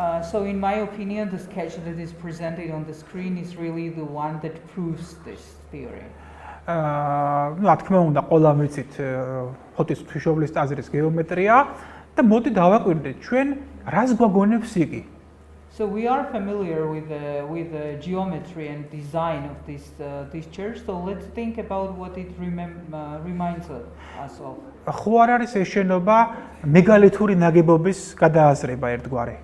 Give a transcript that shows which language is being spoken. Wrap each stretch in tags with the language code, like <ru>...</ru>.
<en>So in my opinion, the sketch that is presented on the screen is really the one that proves this theory.</en> <ka>რა თქმა უნდა, ყველა ვიცით ფოთის ღვთისმშობლის ტაძრის გეომეტრია და მოდი დავაკვირდეთ ჩვენ რას გვაგონებს იგი.</ka> <en>So we are familiar with the geometry and design of this church. So let's think about what it reminds us of.</en> <ka>ხო არ არის ეს შენობა მეგალითური ნაგებობის გადააზრება ერთგვარი.</ka>